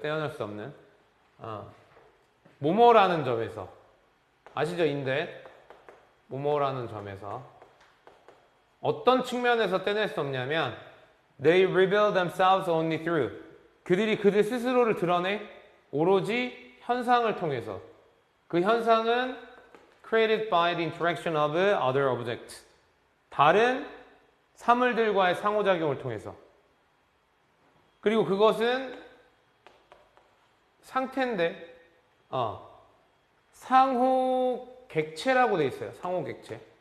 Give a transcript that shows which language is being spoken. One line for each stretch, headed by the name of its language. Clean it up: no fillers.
Korean: 떼어낼 수 없는. 뭐뭐라는 점에서. 아시죠? 인데 뭐뭐라는 점에서. 어떤 측면에서 떼낼 수 없냐면
English: They reveal themselves only through.
Korean: 그들이 그들 스스로를 드러내 오로지 현상을 통해서. 그 현상은
English: created by the interaction of other objects.
Korean: 다른 사물들과의 상호작용을 통해서. 그리고 그것은 상태인데 상호객체라고 돼 있어요. 상호객체.